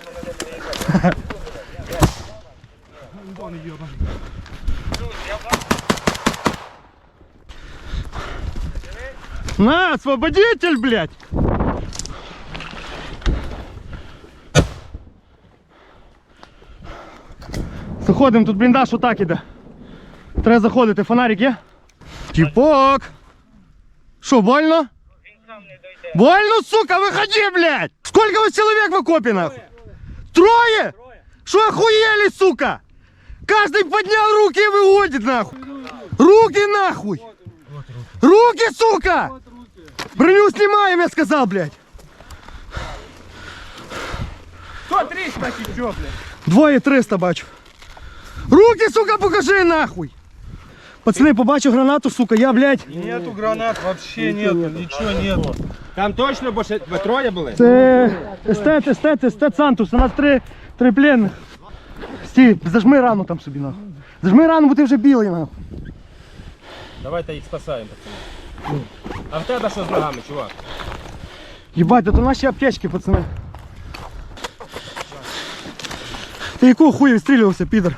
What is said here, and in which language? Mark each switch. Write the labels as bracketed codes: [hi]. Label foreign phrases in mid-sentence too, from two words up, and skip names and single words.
[ru] На, освободитель, блядь! [uk] Заходимо, тут бліндаж отак іде. Треба заходити, фонарик є? Тіпок! Що, [ru] больно? Больно, сука, выходи, блядь! Сколько вас человек в окопе, нахуй? Трое? Что охуели, сука? Каждый поднял руки и выходит, нахуй! Руки, нахуй! Руки, сука! Броню снимаем, я сказал, блядь! 130, значит, что, блядь? 2,300 бачу. Руки, сука, покажи, нахуй! Пацаны, побачу гранату, сука, я, блядь... Нету гранат, вообще нету, ничего нету. Там точно больше трое были? [uk] Це естет Сантус, у нас три пленних. Стій, зажми рану там собі, нахуй. Зажми рану, бо ти вже білий, нахуй. Давайте їх спасаємо, пацани. А в тебе що з ногами, чувак? Єбать, це наші аптечки, пацани. Ти якого хуя відстрілювався, підер?